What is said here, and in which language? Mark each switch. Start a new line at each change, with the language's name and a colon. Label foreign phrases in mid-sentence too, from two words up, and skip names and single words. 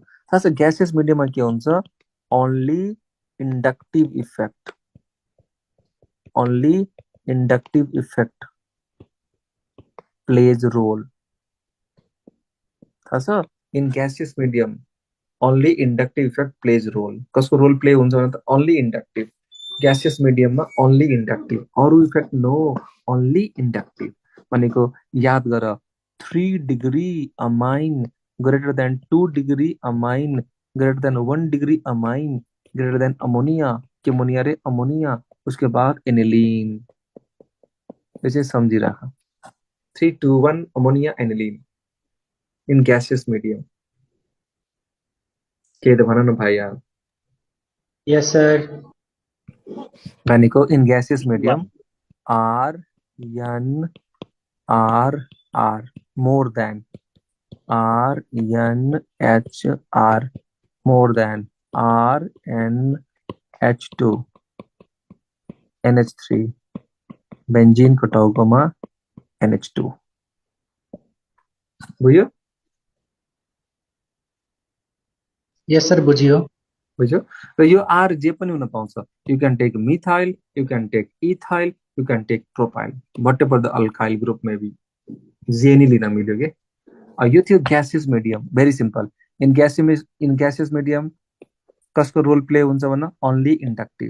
Nepali: थाहा छ
English: gaseous mediumमा
Nepali: के हुन्छ?
English: only inductive effect, only inductive effect plays role.
Nepali: थाहा छ?
English: in gaseous medium only inductive effect plays role.
Nepali: कसको
English: role play
Nepali: हुन्छ भने त?
English: only inductive. gaseous mediumमा only inductive, अरू effect no, only inductive।
Nepali: भनेको याद गर
English: 3 degree amine greater than 2 degree amine greater than 1 degree amine greater than ammonia के अमोनिया रे अमोनिया
Hindi: उसके बाद
English: एनिलीन
Nepali: यो चाहिँ सम्झिराख
English: 3 to 1 ammonia aniline in gaseous medium
Nepali: के त भन न भाइ यार
English: yes sir भनेको in gaseous medium R N R R more than R N H R more than R N H2 NH3 benzene
Nepali: को टाउकोमा
English: NH2 बुझ्यो yes sir बुझियो
Nepali: बुझ्यो र यो R जे पनि हुन पाउँछ
English: you can take methyl you can take ethyl you can take propyl whatever the alkyl group may be
Nepali: जे नि लिन मिल्यो के यो थियो
English: gaseous medium very simple in gaseous medium
Nepali: कसको
English: role play
Nepali: हुन्छ भन्न
English: only inductive